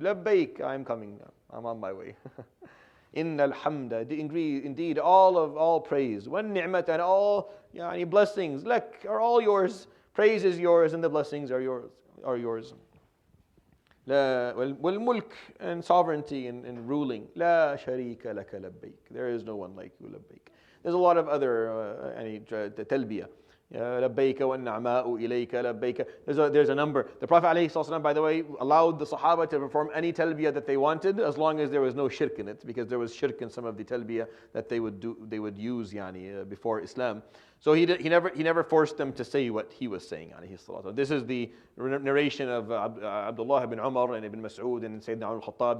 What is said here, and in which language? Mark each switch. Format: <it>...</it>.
<en>Labbaik, I am coming now. I'm on my way.</en> <ar>Innal hamda,</ar> <en>indeed all praise, wan ni'mat, and all blessings, lak, are all yours. Praise is yours and the blessings are yours. Wal mulk, and sovereignty and ruling.</en> <ar>La sharika laka labbaik.</ar> <en>There is no one like you, labbaik. There's a lot of other talbiyah.</en> <ar>لبيك والنعماء إليك لبيك.</ar> <en>There's a number. The Prophet ﷺ, by the way, allowed the Sahaba to perform any talbiyah that they wanted, as long as there was no shirk in it, because there was shirk in some of the talbiyah that they would use before Islam. So he never forced them to say what he was saying. This is the narration of Abdullah ibn Umar and Ibn Mas'ud and Sayyidina al-Khattab.</en>